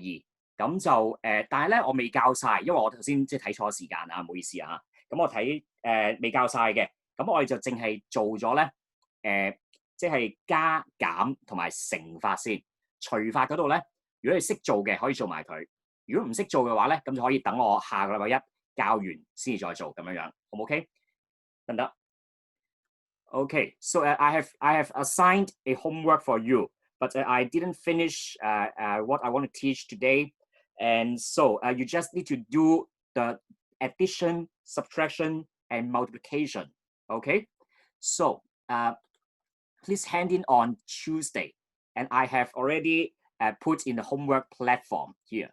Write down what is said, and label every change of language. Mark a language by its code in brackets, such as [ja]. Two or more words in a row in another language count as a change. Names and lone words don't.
[yue] 二，咁就但係咧我未交晒，因為我頭先即係睇錯時間啊，唔好意思啊，咁我睇未交晒嘅，咁我哋就淨係做咗咧即係加減同埋乘法先，除法嗰度咧，如果你識做嘅可以做埋佢，如果唔識做嘅話咧，咁就可以等我下個禮拜一教完先至再做咁樣樣，好唔 OK？得唔得 [en] ？Okay, so I have assigned a homework for you, but I didn't finish what I want to teach today, and so you just need to do the addition, subtraction, and multiplication. Okay, so please hand in on Tuesday, and I have already put in the homework platform here.